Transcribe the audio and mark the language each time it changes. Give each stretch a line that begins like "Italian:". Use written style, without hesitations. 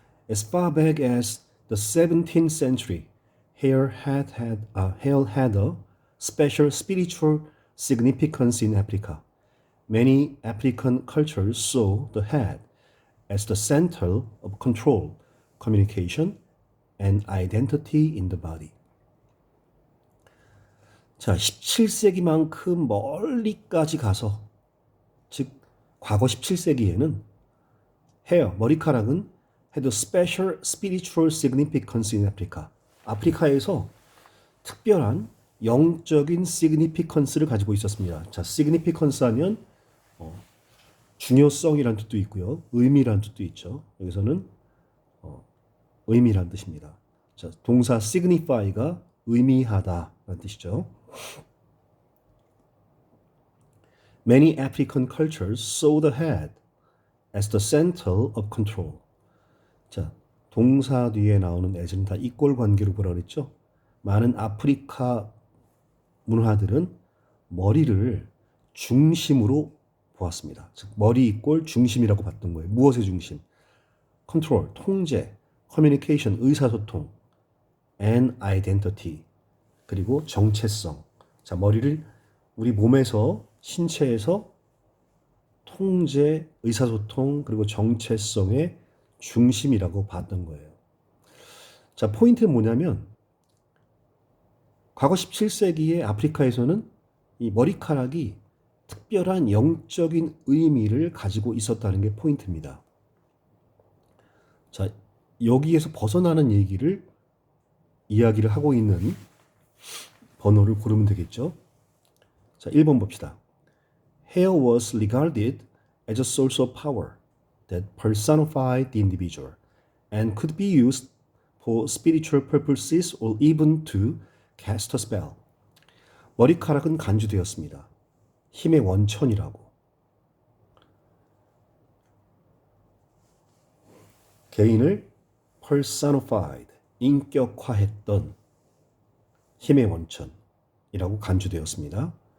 English: As far back as the 17th century, hair had a special spiritual significance in Africa. Many African cultures saw the head as the center of control, communication, and identity in the body.
Korean: 자, 17세기만큼 멀리까지 가서, 즉 과거 17세기에는 머리카락은
English: had a special spiritual significance in Africa.
Korean: 아프리카에서 특별한 영적인 significance를 가지고 있었습니다. 자, significance 하면 중요성이란 뜻도 있고요. 의미란 뜻도 있죠. 여기서는 의미란 뜻입니다. 자, 동사 signify가 의미하다라는 뜻이죠.
English: Many African cultures saw the head as the center of control.
Korean: 자, 동사 뒤에 나오는 as는 다 이꼴 관계로 보라 그랬죠. 많은 아프리카 문화들은 머리를 중심으로 보았습니다. 즉 머리 이꼴 중심이라고 봤던 거예요. 무엇의 중심? 컨트롤, 통제, 커뮤니케이션, 의사소통,
English: and identity,
Korean: 그리고 정체성. 자, 머리를 우리 몸에서, 신체에서 통제, 의사소통, 그리고 정체성의 중심이라고 봤던 거예요. 자, 포인트는 뭐냐면 과거 17세기의 아프리카에서는 이 머리카락이 특별한 영적인 의미를 가지고 있었다는 게 포인트입니다. 자, 여기에서 벗어나는 이야기를 하고 있는 번호를 고르면 되겠죠. 자, 1번 봅시다.
English: Hair was regarded as a source of power that personified the individual and could be used for spiritual purposes or even to cast a spell.
Korean: 머리카락은 간주되었습니다. 힘의 원천이라고. 개인을 personified, 인격화했던 힘의 원천이라고 간주되었습니다.